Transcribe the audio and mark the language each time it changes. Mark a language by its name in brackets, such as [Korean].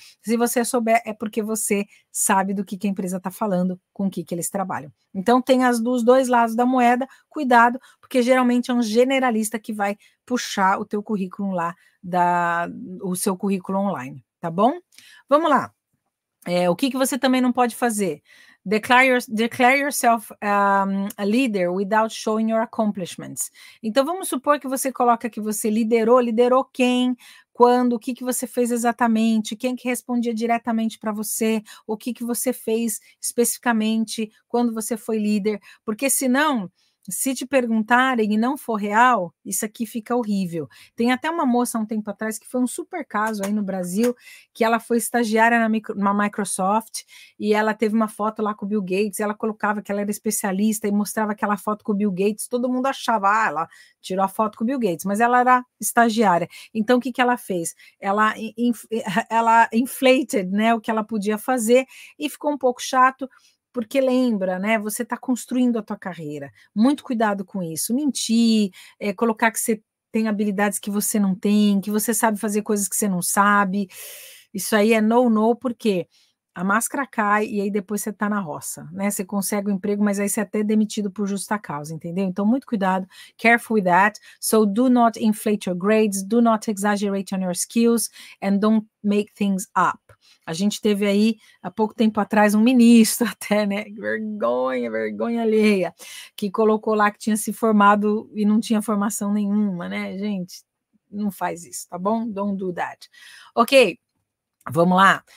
[Portuguese] Se você souber, é porque você sabe do que a empresa está falando, com o que eles trabalham. Então, tem os dois lados da moeda, cuidado, porque geralmente é um generalista que vai puxar o teu currículo lá, o seu currículo online, tá bom? Vamos lá. O que você também não pode fazer? [English] Declare yourself a leader without showing your accomplishments. [Portuguese] Então, vamos supor que você coloca que você liderou quem, quando, o que você fez exatamente, quem que respondia diretamente para você, o que você fez especificamente quando você foi líder, porque senão, se te perguntarem e não for real, isso aqui fica horrível. Tem até uma moça há um tempo atrás que foi um super caso aí no Brasil, que ela foi estagiária na Microsoft e ela teve uma foto lá com o Bill Gates, ela colocava que ela era especialista e mostrava aquela foto com o Bill Gates, todo mundo achava, ela tirou a foto com o Bill Gates, mas ela era estagiária. Então, o que ela fez? Ela inflated, né, o que ela podia fazer e ficou um pouco chato, porque lembra, né? Você está construindo a tua carreira. Muito cuidado com isso. Mentir, colocar que você tem habilidades que você não tem, que você sabe fazer coisas que você não sabe. Isso aí é no, porque a máscara cai e aí depois você está na roça, né? Você consegue um emprego, mas aí você é até demitido por justa causa, entendeu? Então, muito cuidado, [English] careful with that. So, do not inflate your grades, do not exaggerate on your skills, and don't make things up. [Portuguese] A gente teve aí, há pouco tempo atrás, um ministro até, né? Vergonha alheia, que colocou lá que tinha se formado e não tinha formação nenhuma, né? Gente, não faz isso, tá bom? [English] Don't do that. [Portuguese] Ok. Vamos lá.